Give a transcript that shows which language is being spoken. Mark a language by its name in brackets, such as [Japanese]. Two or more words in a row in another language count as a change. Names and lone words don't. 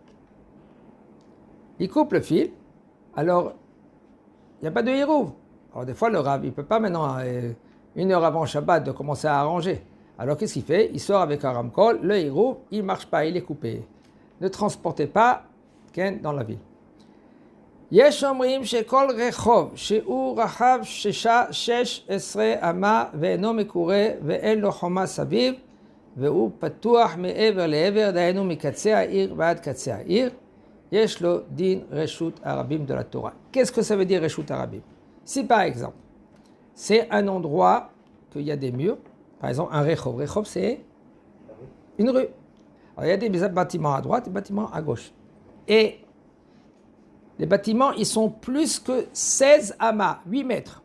[French] Ils coupent le fil, alors, il n'y a pas de hirouv. Alors des fois, le Rav, il ne peut pas maintenant, une heure avant Shabbat, de commencer à arranger. Alors qu'est-ce qu'il fait? Il sort avec un ramkol, le hirouv, il ne marche pas, il est coupé. Ne transportez pas Ken dans la ville. [Hebrew] יש אומרים שכל רחוב שהוא רחב 16 אמה ואינו מקורה ואין לו חומה סביב והוא פתוח מעבר לעבר, דהיינו מקצה העיר ועד קצה העיר, יש לו דין רשות הרבים [French] de la Torah. Qu'est-ce que ça veut dire [Hebrew] רשות הרבים? [French] Si par exemple, c'est un endroit qu'il y a des murs, par exemple un rechov. Rechov, c'est une rue. Alors il y a des bâtiments à droite et des bâtiments à gauche. Et les bâtiments, ils sont plus que 16 amas, 8 mètres.